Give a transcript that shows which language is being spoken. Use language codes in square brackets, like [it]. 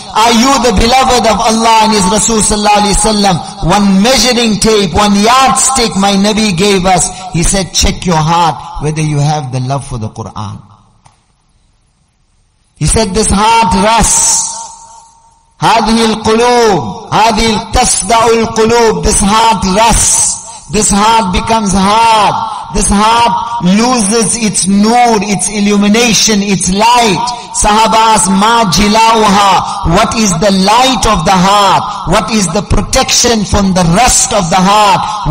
[en] Are you the beloved of Allah and His Rasul sallallahu alayhi wa sallam? One measuring tape, one yardstick my Nabi gave us. He said, check your heart whether you have the love for the Quran. He said, this heart rusts. [ar] هذه القلوب هذه تصدع القلوب. [en] This heart rusts. This heart becomes hard. This heart loses its nur, its illumination, its light. Sahaba asked, ma jilauha, what is the light of the heart? What is the protection from the rust of the heart?